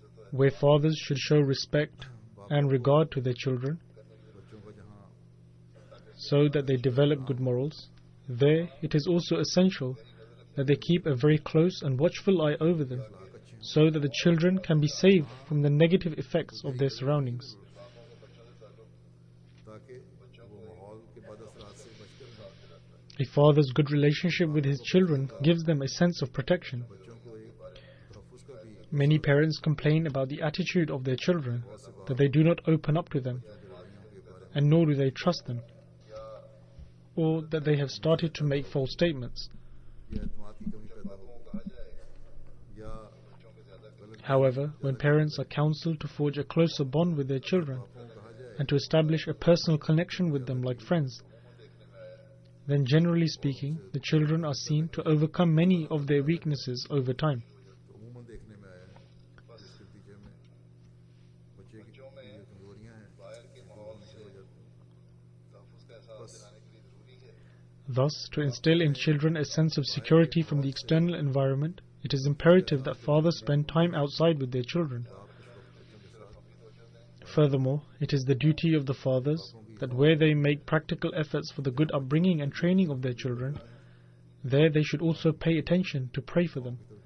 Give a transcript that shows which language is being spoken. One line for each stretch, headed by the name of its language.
English: Where fathers should show respect and regard to their children, so that they develop good morals, there it is also essential that they keep a very close and watchful eye over them, so that the children can be saved from the negative effects of their surroundings.
Hindi: ताकि वो माहौल के बद असरात से बचकर रहें।
English: A father's good relationship with his children gives them a sense of protection.
Hindi: बच्चों को एक तहफ़्फ़ुज़ का भी
English: Many parents complain about the attitude of their children, that they do not open up to them, and nor do they trust them, or that they have started to make false statements.
Hindi: या एतमाद की कमी पैदा हो या
English: However, when parents are counseled to forge a closer bond with their children and to establish a personal connection with them like friends, then generally speaking, the children are seen to overcome many of their weaknesses over time.
Hindi: तो उमूमन देखने में आया है इसके नतीजे में बच्चे की जो कमजोरियां हैं वो उनसे हो जाती हैं। बस
English: Thus, to instill in children a sense of security from the external environment, it is imperative that fathers spend time outside with their children. Furthermore, it is the duty of the fathers that where they make practical efforts for the good upbringing and training of their children, there they should also pay attention to pray for them.